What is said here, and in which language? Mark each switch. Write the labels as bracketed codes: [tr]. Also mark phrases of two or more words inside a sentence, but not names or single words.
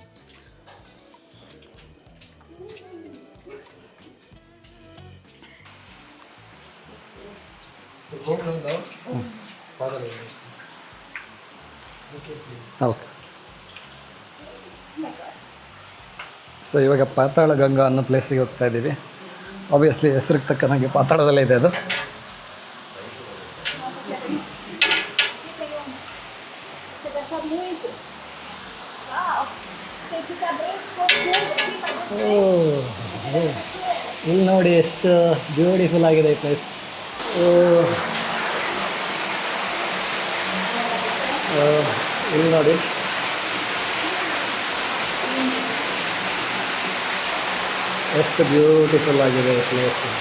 [en] okay, so [kn] ಇವಾಗ ಪಾತಾಳ ಗಂಗಾ ಅನ್ನೋ ಪ್ಲೇಸಿಗೆ ಹೋಗ್ತಾ ಇದ್ದೀವಿ. [en] so obviously [kn] ಹೆಸರಿಗೆ ತಕ್ಕನಾಗಿ ಪಾತಾಳದಲ್ಲೇ ಇದೆ ಅದು. [pt] Você gostou muito? Uau! Tem que abrir um pouquinho aqui. [kn] ಇಲ್ಲಿ ನೋಡಿ ಎಷ್ಟು ಬ್ಯೂಟಿಫುಲ್ ಆಗಿದೆ ಈ ಪ್ಲೇಸ್. ಇಲ್ಲಿ ನೋಡಿ, ಎಷ್ಟು ಬ್ಯೂಟಿಫುಲ್ ಆಗಿದೆ ಈ ಪ್ಲೇಸ್.